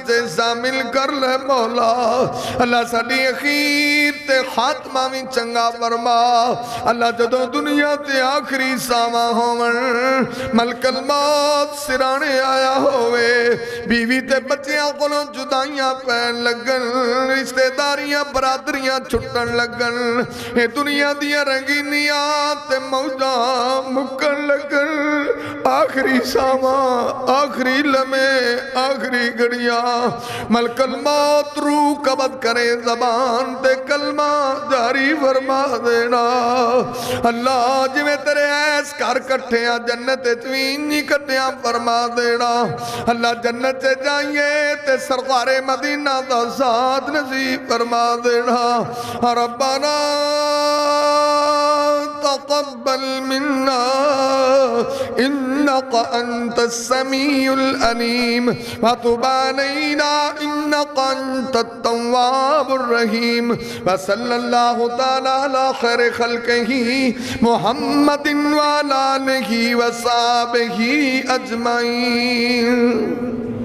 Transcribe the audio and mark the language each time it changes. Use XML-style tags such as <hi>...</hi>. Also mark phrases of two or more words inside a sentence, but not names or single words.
<pa>چ شامل کر لے مولا اللہ ساڈی اخیر تے خاتمہ بھی چنگا فرما اللہ جدوں دنیا تے آخری ساواں ہوون ملک الموت سرہانے آیا ہووے بیوی تے بچیاں کولوں جدائیاں پین لگن رشتہ داریاں برادریاں چھٹن لگن ایہ دنیا دیاں رنگینیاں تے موجاں مکن لگن آخر آخری ساواں آخری لمحے آخری گھڑیاں ملک الموت روح قبض کرے زبان تے کلمہ جاری فرما دینا اللہ جی میں تیرے ایس کر کٹھیاں جنت چوین نہیں کٹھیاں فرما دینا اللہ جنت سے جائیے تے سرکار مدینہ دا ساتھ نصیب فرما دینا ربنا</pa> <ar>تقبل منا انك انت السميع العليم وتب علينا انك انت التواب الرحيم وصلى الله تعالى على خير خلقه محمد وعلى آله وصحبه اجمعين</ar>